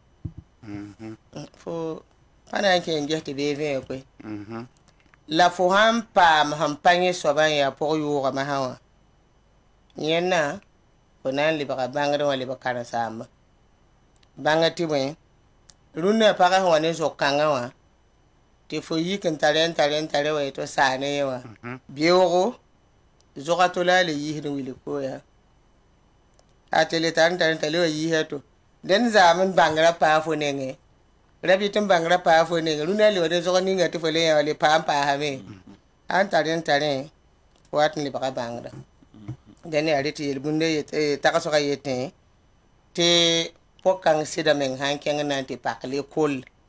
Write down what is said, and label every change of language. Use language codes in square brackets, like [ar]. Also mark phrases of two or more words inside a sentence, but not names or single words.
[mos] fo pa na n kẽ n ges tɩ bee vẽ koe la fo sãn paam sẽn pa yẽ soabã n yaa pʋg yʋʋgame sã wã yẽnna fo na n lebga bãngd wã lebg karen-saamba bãnga tɩ bõe rũnnã pagã sẽn wa ne zog-kãngã wã tɩ fo yik n tare n tare n tare wa tɩ saane yẽ wã beoogo zogã to la a le yiisd n wilg kooya a tɩ le tar n tare n tare wa yiisã to dẽnd zaam n bãngrã paa fo nengẽ rab yɩ tɩ n bãngrã paa fo nengẽ rũnnã le wa ne zog ninga tɩ fo le yã wa le paa n paasame a n tare n tare fo wat n lebga bãngda dẽnd yaa rɩ tɩ yel-bũndã tagsgã yetẽ tɩ pʋg-kãng sɩda meng sãn kẽng na n tɩ pak lekol